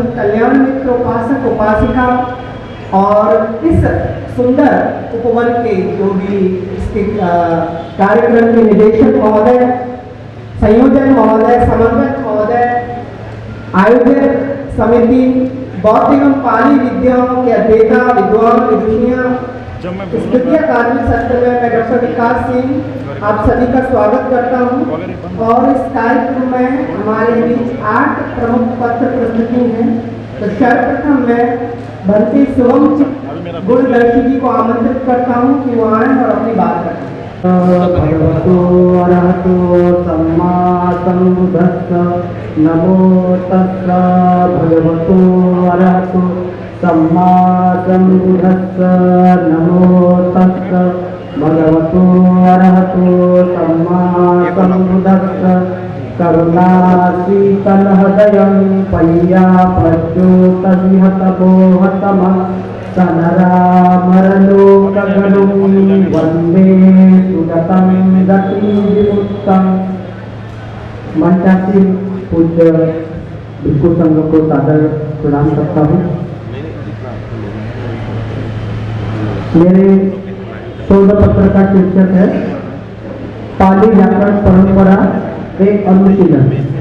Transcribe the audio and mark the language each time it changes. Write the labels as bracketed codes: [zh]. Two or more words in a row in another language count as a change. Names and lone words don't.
[hi] कल्याण मित्र उपासक उपासिका और इस सुंदर उपवन के जो भी इसके कार्यक्रम के निदेशक महोदय, संयोजक महोदय, समन्वयक महोदय, आयोजक समिति, बौद्ध एवं पाली विद्याओं के अध्येता विद्वान विदुषियां, इस द्वितीय अकादमिक सत्र में मैं डॉक्टर विकास सिंह आप सभी का स्वागत करता हूं। और इस कार्यक्रम में हमारे बीच 8 प्रमुख पत्र प्रस्तुति हैं। तो सर्वप्रथम मैं भंते शुभम गुणदर्शी जी को आमंत्रित करता हूं कि वो आए और अपनी बात करें। [pi] भगवतो अरहतो सम्मा सम्बुद्धस्स नमो तस्स भगवतो अरहतो सम्मा सम्बुद्धस्स नमो तस्स भगवतो अरहतो सम्मा सम्बुद्धस्स [sa] करुणाशीतलहृदयं पय्याप्रच्योतविहतमोहतमः सनरामरलोकगुरुं वन्दे सुगतं गतिविमुक्तं। [hi] मंचासीन पूज्य भिक्षु संघ को सादर प्रणाम करता हूँ। मेरे शोध पत्र का शीर्षक है पाली व्याकरण परंपरा एक अनुशीलन।